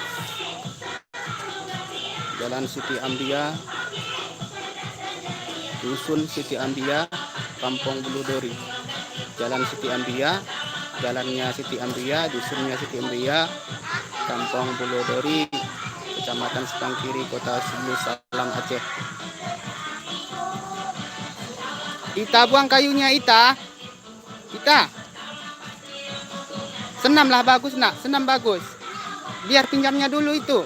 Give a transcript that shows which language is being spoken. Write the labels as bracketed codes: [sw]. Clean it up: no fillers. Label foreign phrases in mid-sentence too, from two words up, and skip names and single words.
[id] Jalan Siti Ambia, Dusun Siti Ambia, Kampung Buludori. Jalan Siti Ambia, jalannya Siti Ambia, dusunnya Siti Ambia, Kampung Buludori, Kecamatan Sepang Kiri, Kota Sebulu Salam, Aceh. Ita, buang kayunya Ita. Ita, senamlah bagus nak, senam bagus. Biar pinjamnya dulu itu.